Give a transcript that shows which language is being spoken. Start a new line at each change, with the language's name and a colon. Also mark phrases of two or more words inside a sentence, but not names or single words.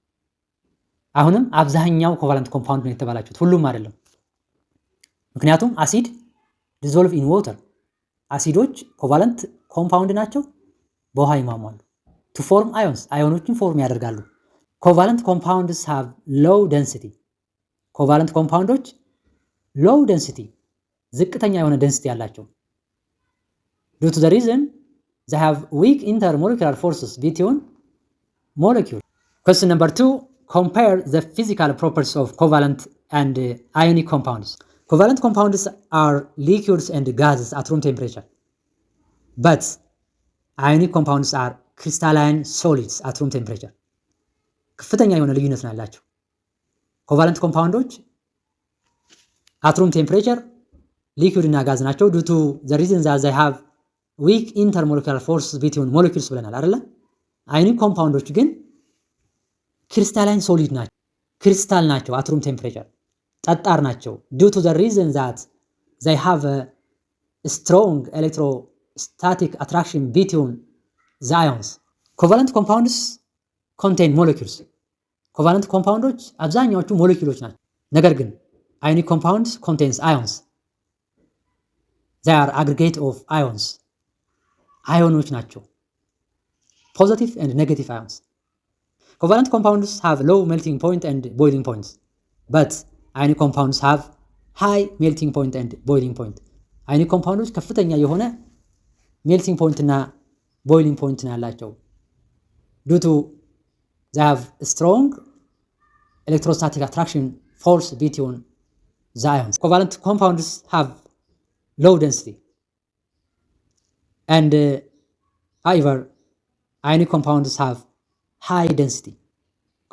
Amharic: አሁንም አብዛኛው
English: covalent compound
Amharic: ነው የተባላችሁት፣ ሁሉም አይደለም። ምክንያቱም
English: acid dissolve in water፣
Amharic: አሲዶች
English: covalent compound
Amharic: ናቸው፣ በውሃ ይሟሟሉ።
English: to form ions፣
Amharic: አዮኖችን ፎርም ያደርጋሉ።
English: covalent compounds have low density፣ covalent compounds low density
Amharic: ዝቅተኛ የሆነ ደንሲቲ ያላቸው
English: due to the reason they have weak intermolecular forces between molecules. Question number 2. Compare the physical properties of covalent and ionic compounds. Covalent compounds are liquids and gases at room temperature, but ionic compounds are crystalline solids at room temperature.
Amharic: ከፍተኛ የሆነ ልዩነት ነው ያላቸው።
English: covalent compounds at room temperature liquid
Amharic: እና ጋዝ ናቸው
English: due to the reason that they have weak intermolecular forces between molecules
Amharic: ብለናል አይደለ?
English: ionic compounds
Amharic: ግን
English: crystalline solid
Amharic: ናቸው፣ ክሪስታል ናቸው
English: at room temperature
Amharic: ጠጣር ናቸው
English: due to the reason that they have a strong electrostatic attraction between the ions. Covalent compounds contain molecules. covalent compounds
Amharic: አብዛኛዎቹ ሞለኪውሎች ናቸው፣ ነገር ግን
English: ionic compounds contains ions. They are aggregate of ions.
Amharic: አዮኖች ናቸው፣
English: positive and negative ions. Covalent compounds have low melting point and boiling points, but ionic compounds have high melting point and boiling point. ionic compounds
Amharic: ከፍተኛ የሆነ
English: melting point
Amharic: እና
English: boiling point
Amharic: ነው ያላቸው
English: due to they have strong electrostatic attraction force between the ions. Covalent compounds have low density and however ionic compounds have high density.